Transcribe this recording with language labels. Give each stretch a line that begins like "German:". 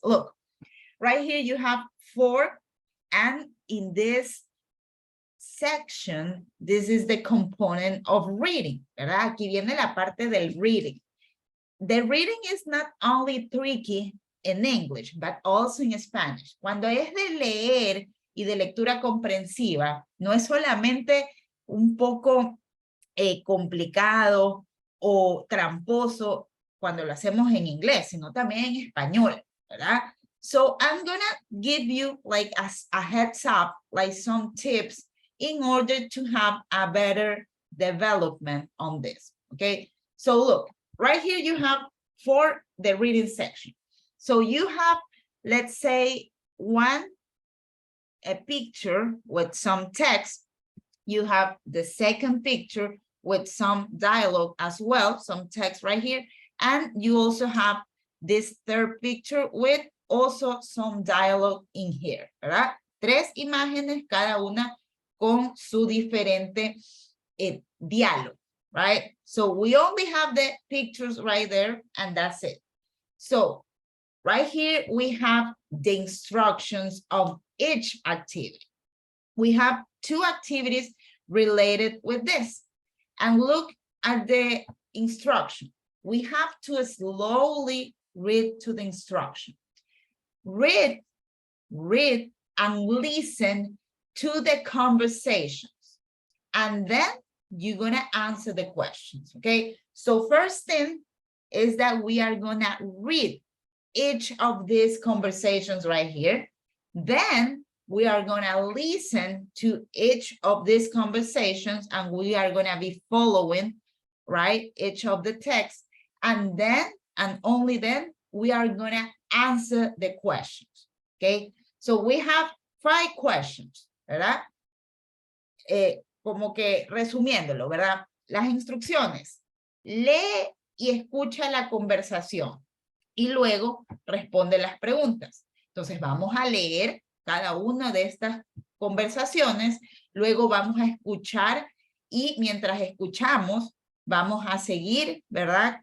English: Look, right here you have 4, and in this section, this is the component of reading, ¿verdad?
Spanish: Aquí viene la parte del reading.
English: The reading is not only tricky in English, but also in Spanish.
Spanish: Cuando es de leer y de lectura comprensiva, no es solamente un poco complicado o tramposo cuando lo hacemos en inglés, sino también en español, ¿verdad?
English: So I'm gonna give you like a heads up, like some tips in order to have a better development on this, okay? So look, right here you have for the reading section. So you have, let's say, a picture with some text. You have the second picture with some dialogue as well, some text right here. And you also have this third picture with also some dialogue in here, ¿verdad?
Spanish: 3 imágenes, cada una con su diferente diálogo, right?
English: So we only have the pictures right there and that's it. So right here, we have the instructions of each activity. We have 2 activities related with this. And look at the instruction. We have to slowly read to the instruction. Read, and listen to the conversations. And then you're going to answer the questions, okay? So first thing is that we are going to read each of these conversations right here. Then we are going to listen to each of these conversations and we are going to be following, right, each of the texts. And then, and only then, we are going to answer the questions, okay? So we have 5 questions,
Spanish: ¿verdad? Como que resumiéndolo, ¿verdad? Las instrucciones. Lee y escucha la conversación y luego responde las preguntas. Entonces vamos a leer cada una de estas conversaciones, luego vamos a escuchar y mientras escuchamos vamos a seguir, ¿verdad?